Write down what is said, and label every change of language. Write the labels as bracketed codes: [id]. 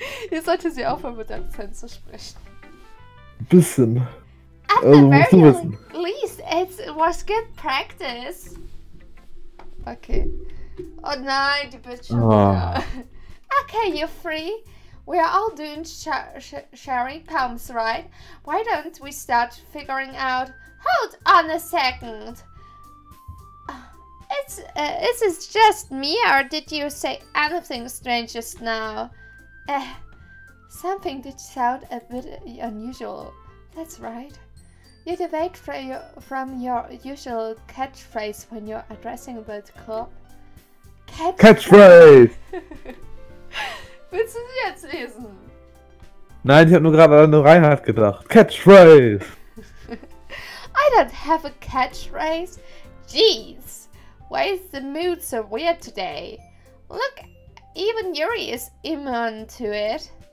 [de] Ihr solltet sie aufhören mit Akzent zu sprechen. Bisschen. [en] At the very least, it was good practice. Okay. [de] Oh nein, die Bildschirme. [en] Oh. Okay, you're free. We are all doing sharing poems, right? Why don't we start figuring out... Hold on a second. Is this just me, or did you say anything strange just now? Something did sound a bit unusual. That's right. You deviate from your usual catchphrase when you're addressing the club. Catchphrase! [de] Willst du sie jetzt lesen? Nein, ich habe nur gerade an Reinhard gedacht. [en] Catchphrase! I don't have a catchphrase. Jeez, why is the mood so weird today? Look, even Yuri is immune to it.